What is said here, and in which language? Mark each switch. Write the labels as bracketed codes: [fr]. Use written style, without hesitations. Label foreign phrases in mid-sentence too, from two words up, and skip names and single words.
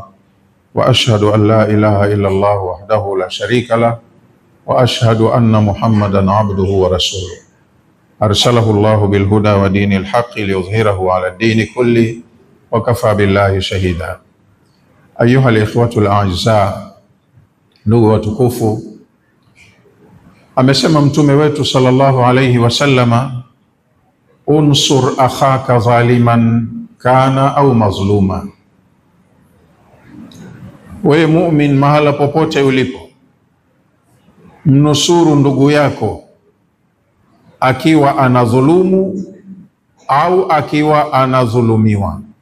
[ar] وأشهد أن لا إله إلا الله وحده لا شريك له وأشهد أن محمدا عبده ورسوله أرسله الله بالهدى ودين الحق ليظهره على الدين كله وكفى بالله شهيدا. أيها الإخوة الأعزاء, [sw] ndugu watukufu, amesema mtume wetu [ar] صلى الله عليه وسلم, انصر أخاك ظالما كان أو مظلوما. [sw] Wewe mu'min, mahala popote ulipo, mnusuru ndugu yako akiwa anadhulumu au akiwa anadhulumiwa.